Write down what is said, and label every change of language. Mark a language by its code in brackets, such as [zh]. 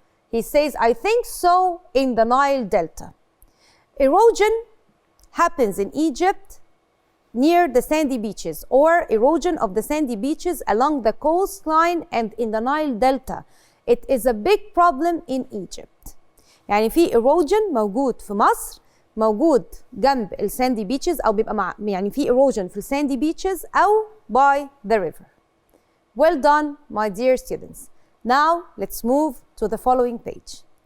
[en] He says, I think so, in the Nile Delta. Erosion happens in Egypt near the sandy beaches, or erosion of the sandy beaches along the coastline and in the Nile Delta. It is a big problem in Egypt. [ar] يعني في erosion موجود في مصر، موجود جنب الساندي beaches أو بيبقى يعني في erosion في الساندي beaches أو [en] by the river. Well done, my dear students. Now let's move to the following page.